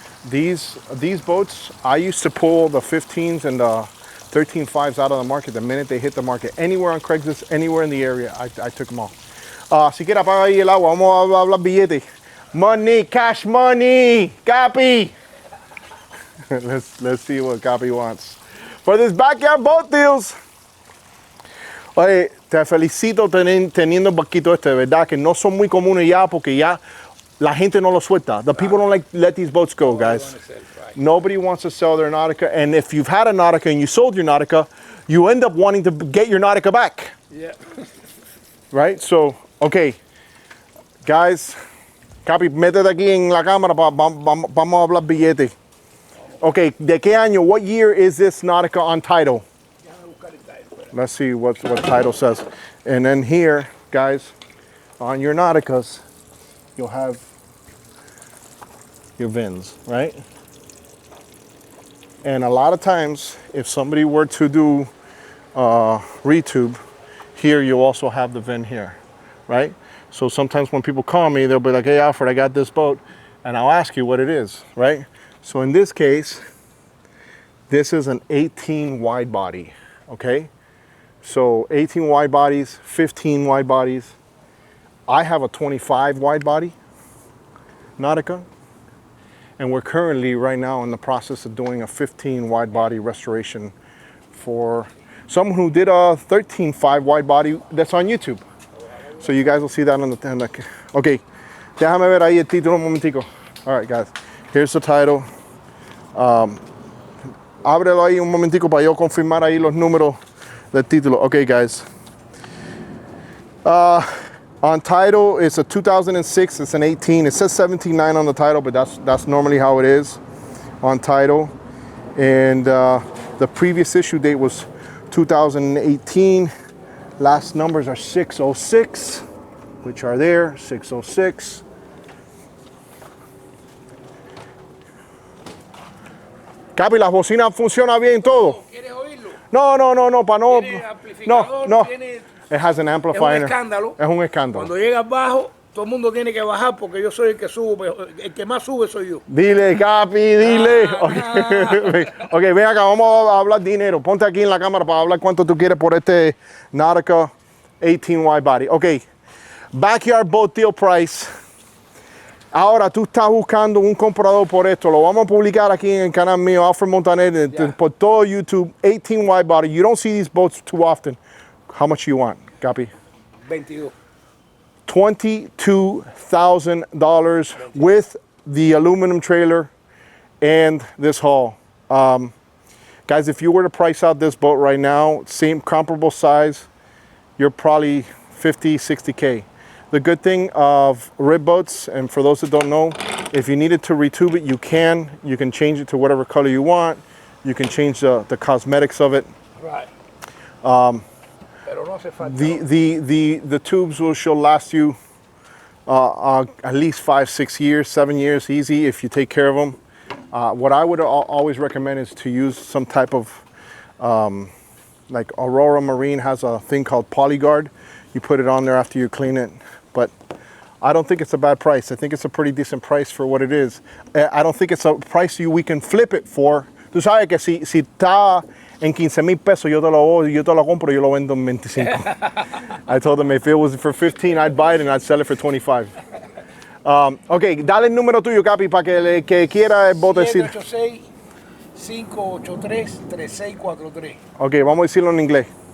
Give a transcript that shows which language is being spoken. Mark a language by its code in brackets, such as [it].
[en] These boats, I used to pull the 15s and the 13.5s out of the market the minute they hit the market. Anywhere on Craigslist, anywhere in the area, I took them all. [es] Si quiere apaga ahí el agua, vamos a hablar billete. [en] Money, cash money, Capi. let's see what Capi wants for this backyard boat deals. [es] Oye, te felicito teniendo el barquito este, de verdad, que no son muy comunes ya porque ya la gente no lo suelta. [en] The people don't let these boats go, guys. Nobody wants to sell their Nautica, and if you've had a Nautica and you sold your Nautica, you end up wanting to get your Nautica back. Yeah. Right? So, okay. [es] Guys, Capi, métete aquí en la cámara, vamos a hablar billete. Okay, ¿de qué año? [en] What year is this Nautica on title? Let's see what title says. And then here, guys, on your Nauticas, you'll have your VINs, right? And a lot of times, if somebody were to do retube, here you also have the VIN here, right? So sometimes when people call me, they'll be like, hey Alfred, I got this boat, and I'll ask you what it is, right? So in this case, this is an 18 wide body, okay? So 18 wide bodies, 15 wide bodies. I have a 25 wide body Nautica, and we're currently right now in the process of doing a 15 wide body restoration for someone who did a 13.5 wide body that's on YouTube. So you guys will see that on the okay, [es] déjame ver ahí el título un momentico. [en] All right, guys, here's the title. [es] Ábrelo ahí un momentico para yo confirmar ahí los números del título. [en] Okay, guys. On title, it's a 2006, it's an 18. It says 17.9 on the title, but that's normally how it is on title. And the previous issue date was 2018. Last numbers are 606, which are there, 606. [es] Capi, las bocinas funcionan bien todo. ¿Quieres oírlo? No, para no. ¿Tiene amplificador? No. ¿Tiene... [en] It has an amplifier. [es] Es un escándalo. Es un escándalo. Cuando llegas bajo, todo el mundo tiene que bajar porque yo soy el que sube. El que más sube soy yo. Dile, Capi, dile. Ok, ven acá, vamos a hablar dinero. Ponte aquí en la cámara para hablar cuánto tú quieres por este Nautica 18 wide body. [en] Ok, backyard boat deal price. [es] Ahora tú estás buscando un comprador por esto. Lo vamos a publicar aquí en el canal mío, Alfred Montaner, por todo YouTube. [en] 18 wide body. You don't see these boats too often. How much you want, Capi? 22. $22,000 with the aluminum trailer and this hull. Guys, if you were to price out this boat right now, same comparable size, you're probably 50, 60K. The good thing of rib boats, and for those that don't know, if you needed to retube it, you can. You can change it to whatever color you want. You can change the cosmetics of it. [es] Right. Pero no hace falta. [en] The tubes should last you at least 5, 6 years, 7 years, easy if you take care of them. What I would always recommend is to use some type of, like Aurora Marine has a thing called PolyGuard. You put it on there after you clean it. But I don't think it's a bad price. I think it's a pretty decent price for what it is. I don't think it's a price we can flip it for. [es] Tú sabes que si está en 15,000 pesos, yo te lo compro, yo lo vendo en 25. [en] I told them if it was for 15, I'd buy it and I'd sell it for 25. [es] Ok, dale el número tuyo, Capi, para que el que quiera el bote decir. 786-583-3643. Ok, vamos a decirlo en inglés.